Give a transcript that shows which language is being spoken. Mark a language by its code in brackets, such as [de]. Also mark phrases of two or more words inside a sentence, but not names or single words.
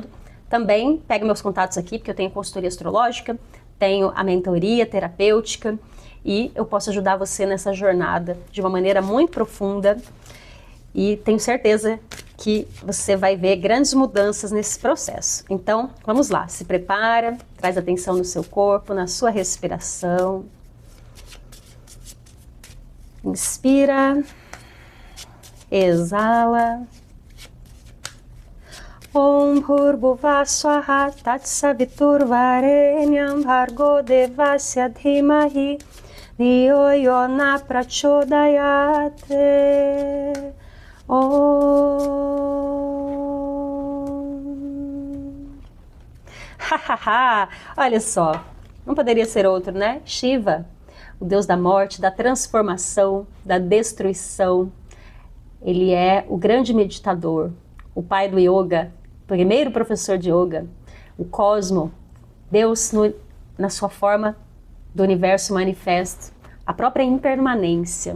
[pt] Também pega meus contatos aqui, porque eu tenho consultoria astrológica, tenho a mentoria terapêutica e eu posso ajudar você nessa jornada de uma maneira muito profunda e tenho certeza que você vai ver grandes mudanças nesse processo. Então, vamos lá, se prepara, traz atenção no seu corpo, na sua respiração. Inspira, exala. [sa] Om Bhurbuva Swaha Tatsaviturvarenyam Bhargo Devasya Dhimahi Dhiyo Yona Prachodayate. Om. [pt] Hahaha, olha só, não poderia ser outro, né? Shiva, o deus da morte, da transformação, da destruição. Ele é o grande meditador, o pai do yoga, o primeiro professor de yoga, o cosmo, Deus na sua forma do universo manifesto, a própria impermanência.